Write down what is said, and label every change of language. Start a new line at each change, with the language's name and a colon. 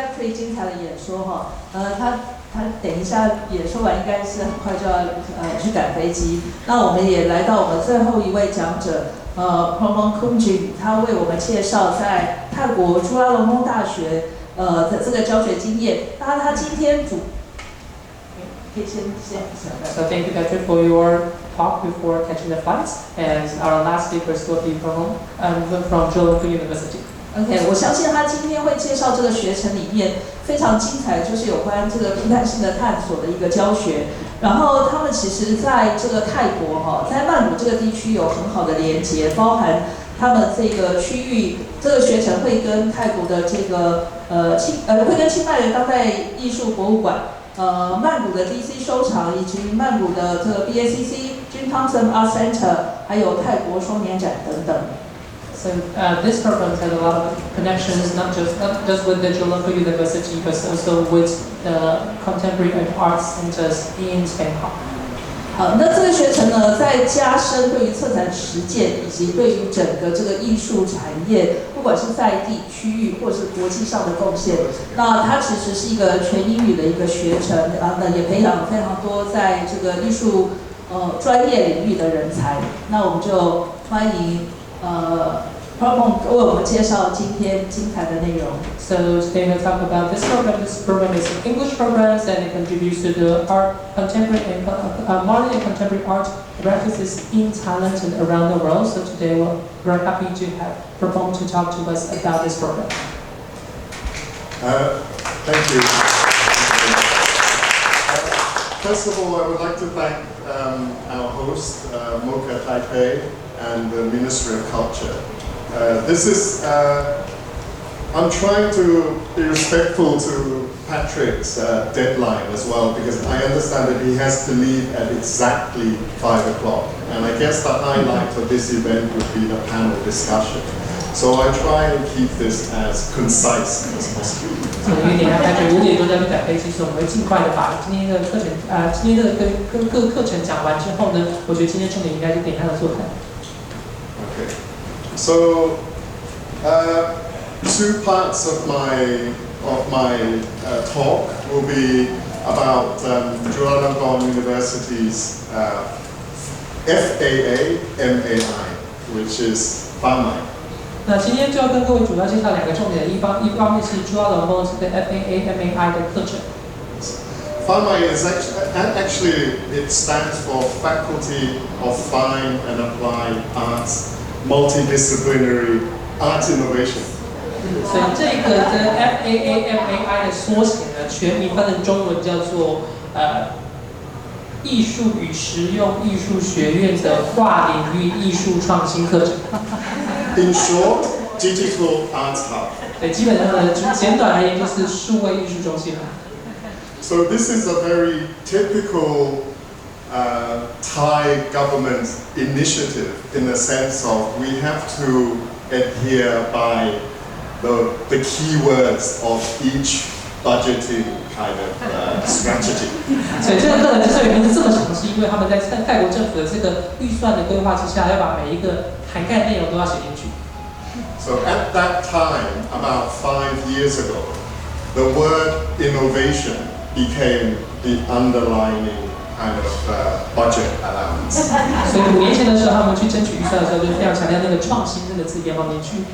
Chinese: 精彩的演说哈，他等一下演说完应该是很快就要去赶飞机。那我们也来到我们最后一位讲者Prapon Kumjim， 他为我们介绍在泰国朱拉隆功大学的这个教学经验。那他今天可以先。
English: So thank you, Patrick, for your talk before catching the flights. And our last speakers will be from Chulalongkorn University.
Chinese: OK， 我相信他今天会介绍这个学程里面非常精彩，就是有关这个批判性的探索的一个教学。然后他们其实在这个泰国在曼谷这个地区有很好的连结，包含他们这个区域这个学程会跟泰国的这个会跟清迈的当代艺术博物馆、曼谷的 DC 收藏以及曼谷的这个 BACC Jim Thompson Art Center， 还有泰国双年展等等。
English: So this program has a lot of connections, not just with the Chulalongkorn University, but also with the contemporary arts centers in Bangkok.
Chinese: 好，那这个学程呢，在加深对于策展实践以及对于整个这个艺术产业，不管是在地、区域或是国际上的贡献。那它其实是一个全英语的一个学程，然后呢，也培养非常多在这个艺术专业领域的人才。那我们就欢迎Prapon 为我们介绍今天精彩的内容。
English: So today we'll talk about this program. This program is an English program and it contributes to the art, contemporary and modern and contemporary art practices in Thailand and around the world. So today we're very happy to have Prapon to talk to us about this program. Thank you. First of all, I would like to thank our host, MOCA Taipei, and the Ministry of Culture. I'm trying to be respectful to Patrick's deadline as well, because I understand that he has to leave at exactly 5 o'clock. And I guess the highlight of this event would be the panel discussion. So I try and keep this as concise as possible.
Chinese: 5点Patrick 5点多就要去赶飞机，所以我们会尽快的把今天的课程今天的各课程讲完之后呢，我觉得今天重点应该是点他的座谈。
English: Okay. So, 2 parts of my talk will be about Chulalongkorn University's FAAMAI, which is FAAMAI.
Chinese: 那今天就要跟各位主要介绍2个重点，一方面是朱拉隆功这个 FAAMAI 的课程。
English: FAAMAI is actually it stands for Faculty of Fine and Applied Arts Multidisciplinary Art Innovation.
Chinese: 所以这个的 FAAMAI 的缩写呢，全名翻成中文叫做艺术与实用艺术学院的跨领域艺术创新课程。
English: In short, Digital Arts Hub.
Chinese: 对，基本上呢，简短而言就是数位艺术中心了。
English: So this is a very typical Thai government initiative in the sense of we have to adhere by the keywords of each budgeting kind of strategy.
Chinese: 所以这个课程之所以名字这么长，是因为他们在泰国政府的这个预算的规划之下，要把每一个涵盖内容都要写进去。
English: So at that time, about 5 years ago, the word innovation became the underlining kind of budget allowance.
Chinese: 所以5年前的时候，他们去争取预算的时候，就非常强调那个创新这个字眼放进去。